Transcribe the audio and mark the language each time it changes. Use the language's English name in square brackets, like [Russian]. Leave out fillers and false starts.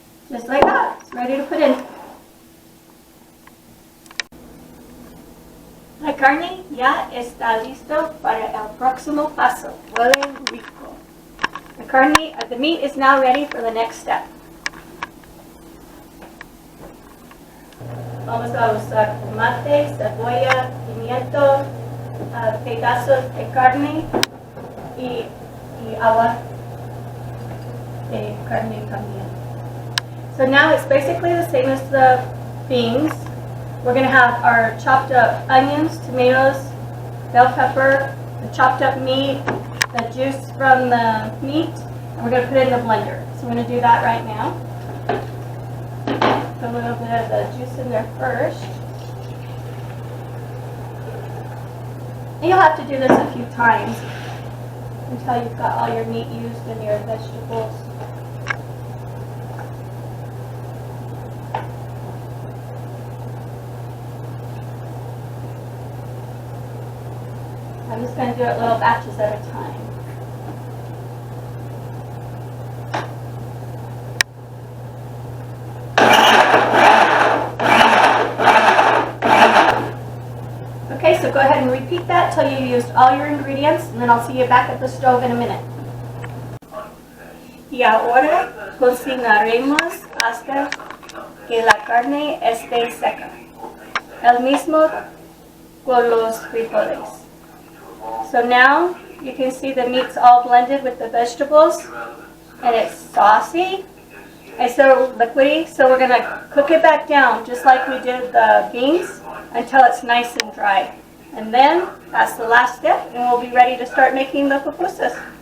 [English] Just like that, it's ready to put in. [Spanish] La carne ya está listo para el próximo paso. Huele rico. [English] The meat is now ready for the next step. [Spanish] Vamos a usar tomate, cebolla, pimiento, pedazos de carne y agua de carne también. [English] So now it's basically the same as the beans. We're going to have our chopped up onions, tomatoes, bell pepper, the chopped up meat, the juice from the meat, and we're going to put it in the blender. So we're going to do that right now. Put a little bit of the juice in there first. And you'll have to do this a few times until you've got all your meat used and your vegetables. I'm just going to do it little batches at a time. Okay, so go ahead and repeat that till you used all your ingredients, and then I'll see you back at the stove in a minute. [Spanish] Y ahora cocinaremos hasta que la carne esté seca. El mismo con los frijoles. [English] So now you can see the meat's all blended with the vegetables and it's saucy. It's so liquidy, so we're going to cook it back down just like we did the beans until it's nice and dry. And then that's the last step and we'll be ready to start making the pupusas.